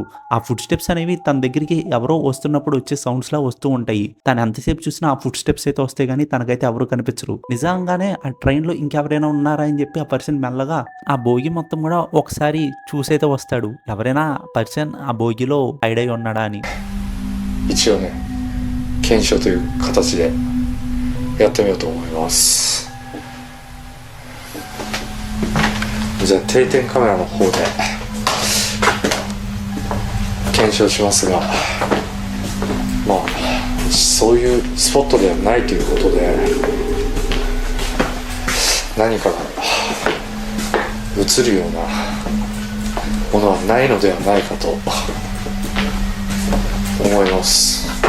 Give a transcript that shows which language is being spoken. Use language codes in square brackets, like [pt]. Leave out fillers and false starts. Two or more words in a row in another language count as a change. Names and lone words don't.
[te] ఆ [en] foot steps [te] అనేవి తన దగ్గరికి ఎవరో వస్తున్నప్పుడు వచ్చే సౌండ్స్ లా వస్తూ ఉంటాయి. తను ఎంతసేపు చూసినా ఆ [en] foot steps [te] అయితే వస్తాయి కానీ తనకైతే ఎవరు కనిపించరు. నిజంగానే ఆ ట్రైన్ లో ఇంకెవరైనా ఉన్నారా అని చెప్పి ఆ పర్సన్ మెల్లగా ఆ బోగి మొత్తం కూడా ఒకసారి చూసైతే వస్తాడు. ఎవరైనా పర్సన్ ఆ బోగిలో హైడ్ అయి ఉన్నాడా అని. [ja] 一応ね、検証という形でやってみようと思います。じゃあ定点カメラの方で検証しますが、まあそういうスポットではないということで、何かが映るようなものはないのではないかと思います。